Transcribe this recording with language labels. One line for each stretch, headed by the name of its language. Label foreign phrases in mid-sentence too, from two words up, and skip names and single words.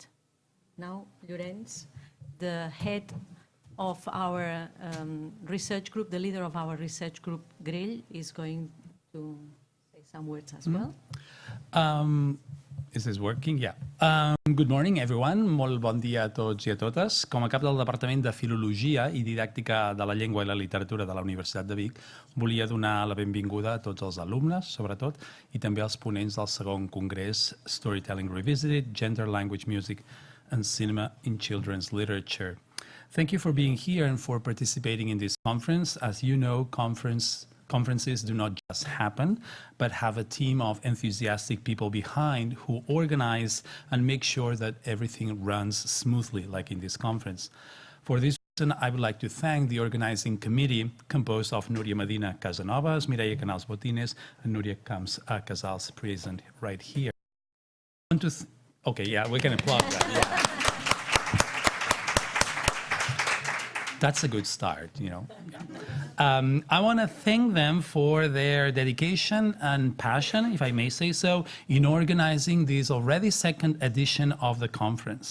English: Now, Llorenç, the head of our research group, the leader of our research group, Grell, is going to say some words as well. Is this working? Yeah. Good morning, everyone.
Catalan: Molt bon dia a tots i a totes. Com a cap del Departament de Filologia i Didàctica de la Llengua i la Literatura de la Universitat de Vic, volia donar la benvinguda a tots els alumnes, sobretot, i també als ponents del segon congrés Storytelling Revisited, Gender, Language, Music and Cinema in Children's Literature.
English: Thank you for being here and for participating in this conference. As you know, conferences do not just happen, but have a team of enthusiastic people behind who organize and make sure that everything runs smoothly, like in this conference. For this reason, I would like to thank the organizing committee composed of Núria Medina Casanovas, Mireia Canals Botines, and Núria Camps Casals, present right here. Okay, yeah, we can applaud that. Yeah. That's a good start, you know. I want to thank them for their dedication and passion, if I may say so, in organizing this already second edition of the conference.